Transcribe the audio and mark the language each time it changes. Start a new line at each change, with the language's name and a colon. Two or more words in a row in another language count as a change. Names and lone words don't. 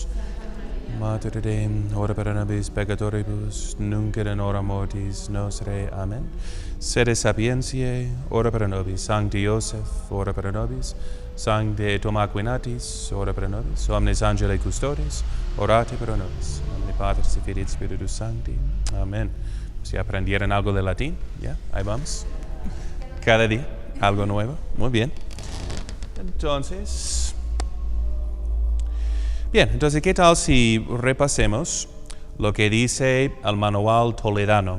Latin: Mater Dei, ora pro nobis peccatoribus, nunc et in hora mortis nostre. Amen. Sede sapientiae, ora pro nobis. Sancti Iosef, ora pro nobis. Sancte Thoma Aquinatis, ora pro nobis. Omnes angeli custodes, orate pro nobis. In nomine Patris et Filii et Spiritus Sancti. Amen.
Spanish: Si aprendieron algo de latín, ¿ya? Ahí vamos. Cada día, algo nuevo. Muy bien. Entonces, ¿qué tal si repasemos lo que dice el manual toledano?